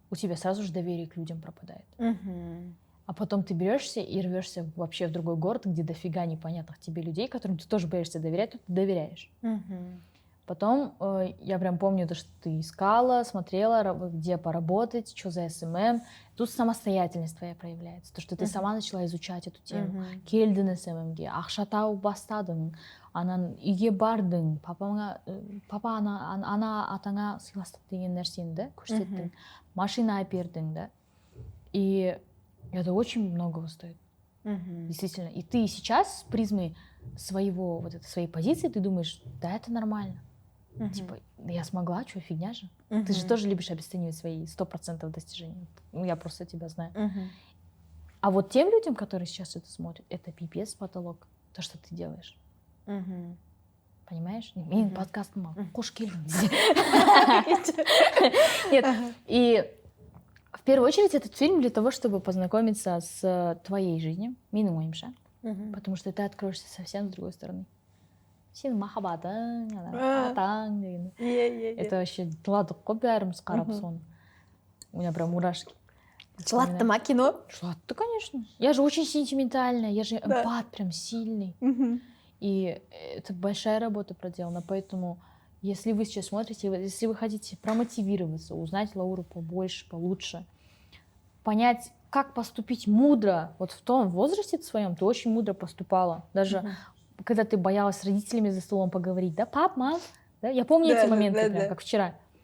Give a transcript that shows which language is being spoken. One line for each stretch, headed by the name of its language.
Russian: У тебя сразу же доверие к людям пропадает. А потом ты берешься и рвешься вообще в другой город, где дофига непонятных тебе людей, которым ты тоже боишься доверять, то ты доверяешь. Потом я прям помню, что ты искала, смотрела, где поработать, что за СММ. Тут самостоятельность твоя проявляется. То, что ты сама начала изучать эту тему.
Kazakh: Келдің СММге, ақша тауып бастадың, анан үйге бардың, папа ана атаңа сыйластық деген нәрсені да көрсеттің, машина әпердің, да.
Russian: И это очень многого стоит. Действительно. И ты сейчас с призмы своего, вот этой своей позиции, ты думаешь, да, это нормально. Типа, я смогла, что, фигня же? Ты же тоже любишь обесценивать свои 100% достижений. Ну, я просто тебя знаю. А вот тем людям, которые сейчас это смотрят, это пипец потолок, то, что ты делаешь. Понимаешь?
Kazakh: Мен подкастым қош келдіңіз.
Russian: Нет, и в первую очередь этот фильм для того, чтобы познакомиться с твоей жизнью,
Kazakh: менің ойымша,
Russian: потому что ты откроешься совсем с другой стороны.
Kazakh: Сенің махаббатың, атаң деген.
Russian: Это вообще
Kazakh: жыладық қой бәріміз қарап соны.
Russian: У меня прям мурашки.
Kazakh: Жылатты ма кино? Жылатты, конечно.
Russian: Я же очень сентиментальная, я же эмпат прям сильный. И это большая работа проделана, поэтому если вы сейчас смотрите, если вы хотите промотивироваться, узнать Лауру побольше, получше, понять, как поступить мудро, вот в том возрасте своем ты очень мудро поступала, даже когда ты боялась с родителями за столом поговорить, да, пап, мам, да? Я помню эти моменты, прям, как вчера.